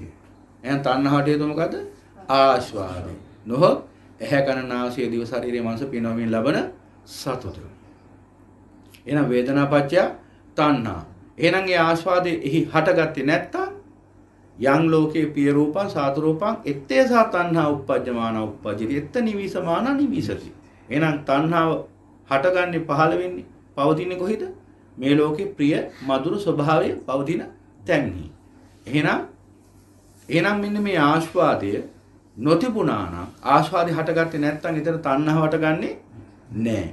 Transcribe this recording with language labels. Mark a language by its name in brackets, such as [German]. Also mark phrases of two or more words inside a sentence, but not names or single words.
[Sinhala] එහෙනම් තණ්හාවට හේතුව මොකද්ද? ආස්වාදය. නොහොත් ඇහැ කන නාසය දිව ශරීරයේ මනස පිනවමින් ලබන සතුට. [Pali] එහෙනම් වේදනාපච්චය තණ්හා. [Sinhala] එහෙනම් ඒ ආස්වාදයේ එහි හටගත්තේ නැත්තම් [Pali] යං ලෝකේ පිය රූපං සාතු රූපං ettesa තණ්හා uppajjamana uppajjati etta nivisamana nivisati. [Sinhala] එහෙනම් තණ්හාව හටගන්නේ පහළ වෙන්නේ පවතින්නේ කොහෙද? මේ ලෝකේ ප්‍රිය මధుර ස්වභාවය පවතින තැන්හි. එහෙනම් මෙන්න මේ ආස්වාදය නොතිබුණා නම් ආස්වාදය හටගත්තේ නැත්නම් ඊතර තණ්හාව හටගන්නේ නැහැ.